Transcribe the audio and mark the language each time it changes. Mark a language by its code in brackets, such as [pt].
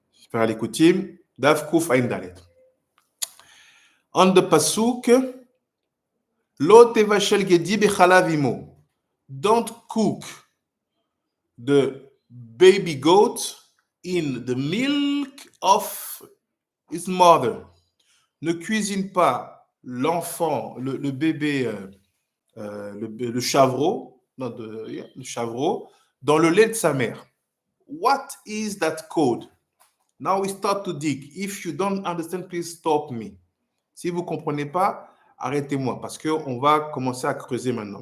[he] Par l'Ikutim, Daf Kuf Ain Dalet. [en] On the pasuk, [he] Lo tevashel gedi bechalav imo. [en] Don't cook the baby goat in the milk of his mother. [fr] Ne cuisine pas l'enfant, le bébé, le chavreau, le chavreau, dans le lait de sa mère. [en] What is that code? Now we start to dig. If you don't understand, please stop me. [fr] Si vous ne comprenez pas, arrêtez-moi, parce qu'on va commencer à creuser maintenant.